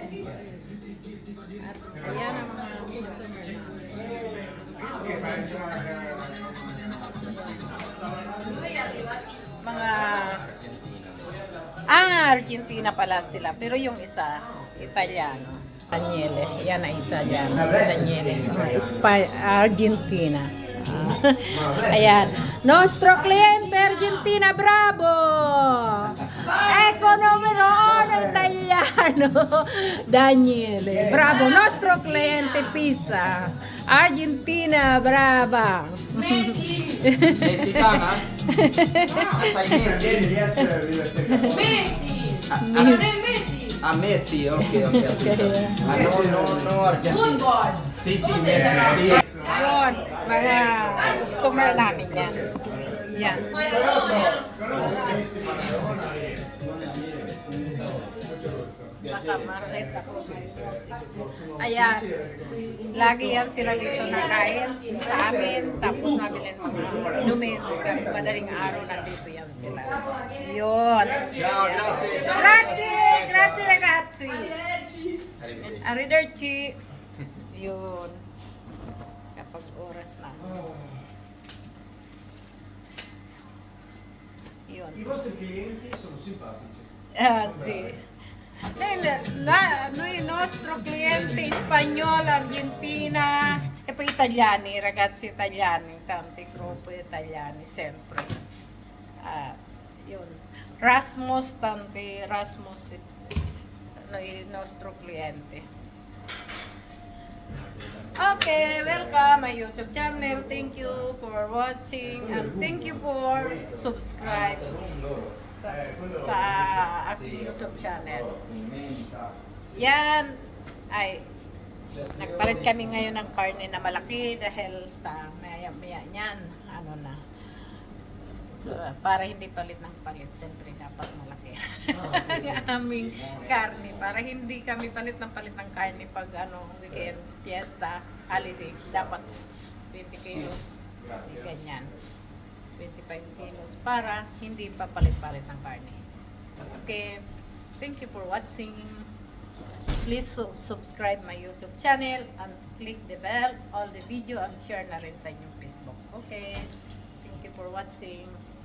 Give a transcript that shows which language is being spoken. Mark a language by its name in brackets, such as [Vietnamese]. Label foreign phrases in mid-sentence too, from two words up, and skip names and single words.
[Filipino] At ayan ang mga customer. Mga Argentina pala sila. Pero yung isa, Italiano. Daniele. Yan ang Italiano. Si Daniele. Argentina. Ayan. [Italian] Nostro cliente Argentina, bravo! Ecco numero uno italiano, Daniele. Bravo, nostro cliente Pisa. Argentina, brava. Messi. Messicana? Assai Messi? Messi! Ah, Messi! Ah, Messi, ok. Ah, no, Argentina. Football! Sì, Messi. [Filipino] Yun, mga customer namin yan. Yan. Nakamarlet ako sa music. Ayan, lagi yan sila dito nakain sa amin. Tapos nabili ng mga inumin. Madaling araw nandito yan sila. Yun. [Italian] Ciao, grazie. Ciao. Grazie ragazzi. Arrivederci. [Filipino] Yun. Kapag oras na. Yun. [Italian] I vostri clienti sono simpatici. Sì. Noi nostro cliente spagnolo, Argentina e poi italiani, ragazzi italiani, tanti gruppi italiani sempre. [Filipino] Yun. [Italian] Rasmus, tanti Rasmus, noi nostro cliente. [English] Okay, welcome my YouTube channel. Thank you for watching and thank you for subscribe [Filipino] sa aking [English] YouTube channel. [Filipino] Yan ay nagpalit kami ngayon ng karne na malaki dahil sa maya-maya niyan ano na para hindi palit ng palit, siyempre dapat malaki ang aming karne para hindi kami palit ng karne pag weekend, fiesta, holiday, dapat 20 kilos ganyan, 25 kilos para hindi pa palit-palit ng karne. [English] Okay, thank you for watching. Please subscribe my YouTube channel and click the bell, all the video and share [Filipino] na rin sa inyong [English] Facebook. Okay, thank you for watching.